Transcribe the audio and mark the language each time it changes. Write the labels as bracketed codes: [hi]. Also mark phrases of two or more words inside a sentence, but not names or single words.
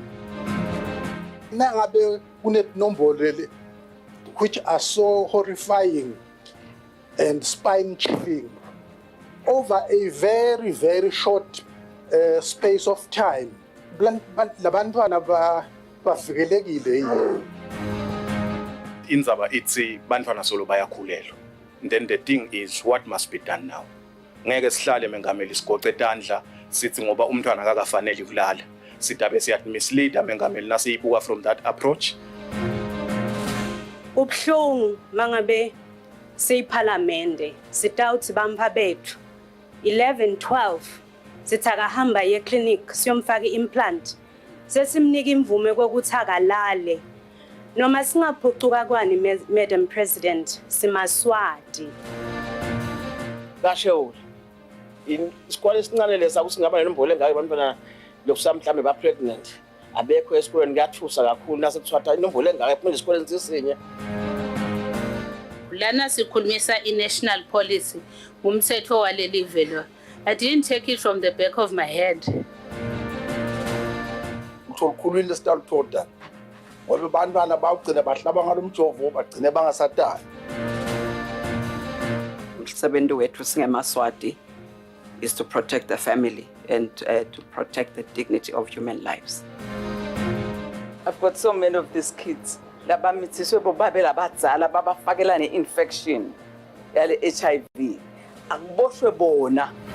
[ss] nangabe kunenombolo [en] which are so horrifying and spine chilling over a very, very short space of time. [ss] Labantwana bavikelekile yini? Inzaba ithi bantwana solo bayakhulelwa. [en] Then the thing is what must be done now. [ss] Ngeke sihlale mengameli isigoce etandla sithi ngoba umntwana akakafanele kulala. Sidabe siyathi mislead mengameli nasiyibuka [en] from that approach. [ss] Ubhlungu mangabe seyiphalamende sitawuthi bampa bethu 11 12 sithaka hamba ye clinic siyomfaka implant sesimnika imvume kokuthi akalale noma singaphucuka kwani [en] Madam President [ss] simaswati kasho isikole esincane lesa kusingaba nenombolo engaka abantwana lokusa mhlambe ba pregnant abekho esikoleni kuyathusa kakhulu nasekuthiwa inombolo engaka ephuma esikoleni sisinye lana sikhulumisa i- [en] national policy [ss] umthetho waleli velo. [en] I didn't take it from the back of my head. [ss] Ukukhulula isitalo toda ngoba abantwana bawugcina bahlaba ngalomjovo bagcine bangasatali. Umsebenzi wethu singemaswati [en] is to protect the family and to protect the dignity of human lives. I've got so many of these kids. [ss] Labamithiswe bobabe labadzala babafakela ne-infection yale HIV. Akuboshwe bona.